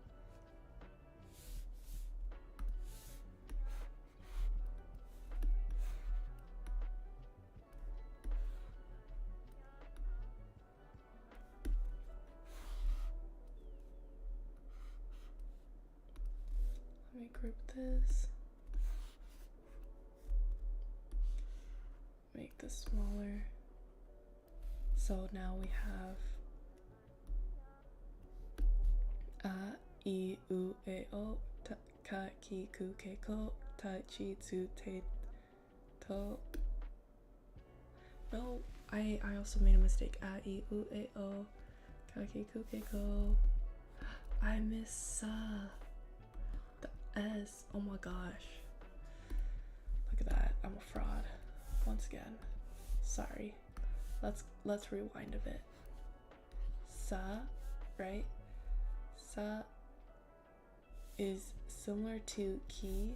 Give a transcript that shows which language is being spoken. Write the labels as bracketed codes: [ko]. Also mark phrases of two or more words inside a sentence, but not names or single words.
[en] Let me group this. Make this smaller. So now we have [ja] a, I, u, e, o, ta, ka, ki, ku, ke, ko, ta, chi, tsu, te, to. [en] No, I also made a mistake. [ja] A, I, u, e, o, ka, ki, ku, ke, ko. [en] I miss the S. Oh my gosh. Look at that. I'm a fraud. Once again. Sorry. Let's rewind a bit. Sa, right? Sa is similar to ki.